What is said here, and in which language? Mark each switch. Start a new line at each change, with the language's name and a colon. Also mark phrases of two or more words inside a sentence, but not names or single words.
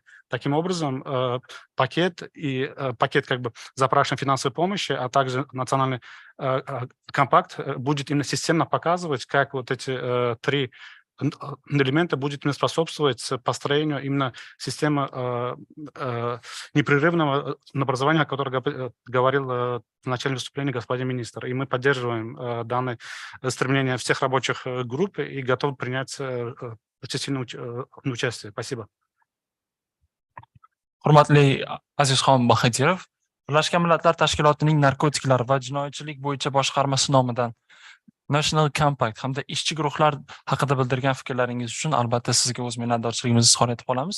Russian: Таким образом, пакет как бы запрашиваемой финансовой помощи, а также национальный компакт будет именно системно показывать, как вот эти 3 элементы будет способствовать построению именно системы непрерывного образования, о котором говорил в начале выступления господин министр. И мы поддерживаем данное стремление всех рабочих групп и готовы принять частично участие. Спасибо.
Uzbek: Hurmatli Azizxon Bahadirov, Birlashgan Millatlar Tashkilotining narkotiklar va jinoyatchilik bo'yicha boshqarmasi nomidan
English: National Compact
Uzbek: hamda ishchi guruhlar haqida bildirgan fikrlaringiz uchun albatta sizga o'z minnatdorchiligimizni izhor etib qolamiz.